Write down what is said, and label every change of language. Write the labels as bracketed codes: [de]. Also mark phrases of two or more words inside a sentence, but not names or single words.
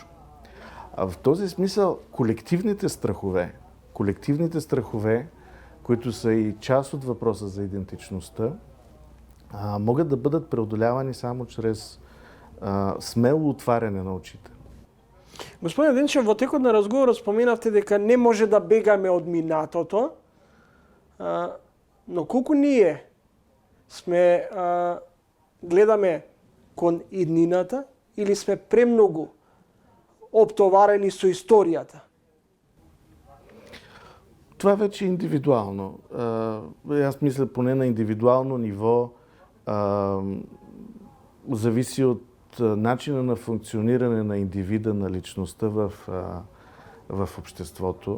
[bg] В този смисъл колективните страхове, които са и част от въпроса за идентичността, могат да бъдат преодолявани само чрез смело отваряне на очите. Господин Денчев, [mk] во текот на разговорот споменавте дека не може да бегаме од минатото, но колку ние сме гледаме кон иднината или сме премногу оптоварени со историјата? [bg] Това вече е индивидуално. Аз мисля, поне на индивидуално ниво зависи от начина на функциониране на индивида, на личността в обществото.